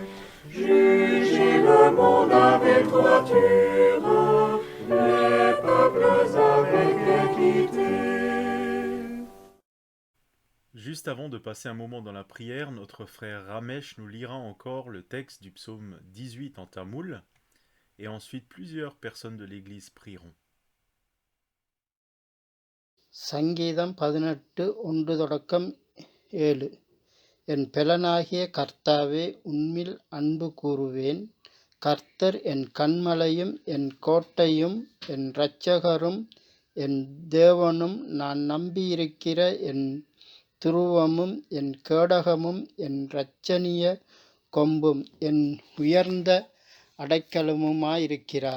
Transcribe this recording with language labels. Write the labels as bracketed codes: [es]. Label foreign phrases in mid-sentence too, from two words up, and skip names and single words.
[fr] Juger le monde avec droiture, les peuples avec équité. Juste avant de passer un moment dans la prière, notre frère Ramesh nous lira encore le texte du psaume 18 en tamoul, et ensuite plusieurs personnes de l'Église prieront. [ta] சங்கீதம் 18:1-7. என் பெலனாகிய கர்த்தாவே, உம்மில் அன்பு கூருவேன். கர்த்தர் என் கன்மலையும் என் கோட்டையும் என் இரட்சகரும் என் தேவனும், நான் நம்பியிருக்கிற என் துருவமும் என் கேடகமும் என் இரட்சணிய கொம்பும் என் உயர்ந்த அடைக்கலமுமாயிருக்கிறார்.